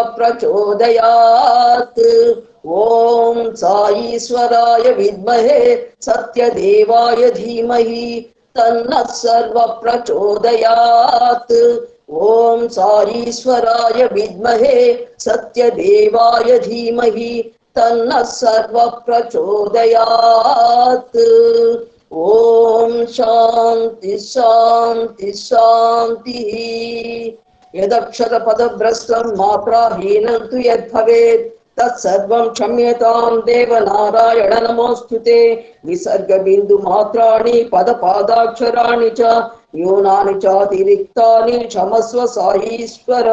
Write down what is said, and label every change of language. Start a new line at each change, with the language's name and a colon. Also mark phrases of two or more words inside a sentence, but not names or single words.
Sanskrit: प्रचोदयात् ॐ साईश्वराय विद्महे सत्यदेवाय धीमहि तन्नः सर्वः प्रचोदयात् ॐ साईश्वराय विद्महे सत्यदेवाय धीमहि तन्नः सर्वः प्रचोदयात् ఓం శాంతి శాంతి శాంతి. యదక్షర పదభ్రష్టం మాత్రాహీనం తు యద్భవేత్ తత్సర్వం క్షమ్యతాం దేవ నారాయణ నమోస్తుతే. విసర్గ బిందు మాత్రాణి పద పాదాక్షరాణి చ న్యూనాని చాతిరిక్తాని క్షమస్వ సాయీశ్వర.